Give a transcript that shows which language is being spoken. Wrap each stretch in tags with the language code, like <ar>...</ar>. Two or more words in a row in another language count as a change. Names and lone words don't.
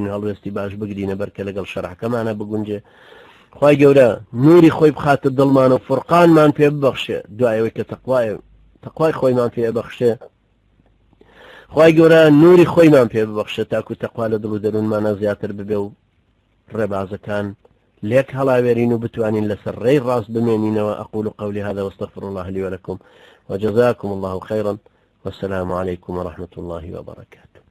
<ckb>و هەڵوێستی باش بگرینە بەرکە لەگەڵ شەرعەکەمانە بگونجێ خوای گەورە نووری خۆی بخاتە دڵمان و فورقانمان پێ ببەخشێ دوایەوەی کە تەقوای خۆیمان پێ ببەخشێ خوای گەورە نووری خۆیمان پێ ببەخشێ تاکو تەقوا لە دڵ و دەروونمانە زیاتر ببێ و ڕێبازەکان لێک هەڵاوێرین و بتوانین لەسەر ڕێی ڕاست بمێنینەوە</ckb> <ar>أقول قولي هذا واستغفر الله لي ولكم وجزاكم الله خيرا والسلام عليكم ورحمة الله وبركاته</ar>